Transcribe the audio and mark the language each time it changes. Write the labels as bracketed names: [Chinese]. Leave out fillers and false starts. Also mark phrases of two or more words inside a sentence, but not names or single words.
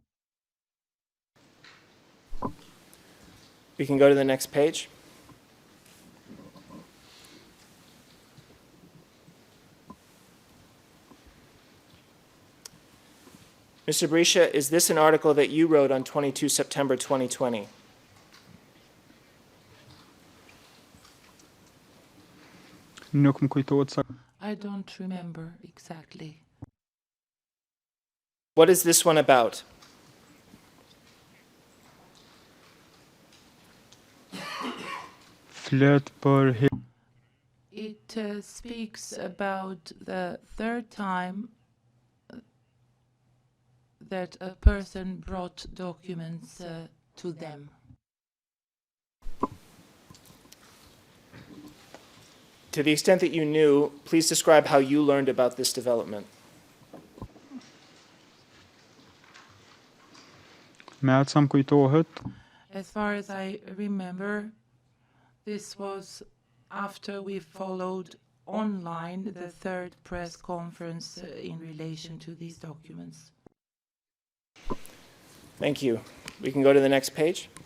[English] We can go to the next page. Mr. Berisha, is this an article that you wrote on 22 September 2020? [Albanian] nuk më kujtohet sa [English] I don't remember exactly. What is this one about? [Albanian] flet për [English] It speaks about the third time that a person brought documents to them. To the extent that you knew, please describe how you learned about this development. [Albanian] me atë sa më kujtohet, [English] As far as I remember, this was after we followed online the third press conference in relation to these documents. Thank you. We can go to the next page.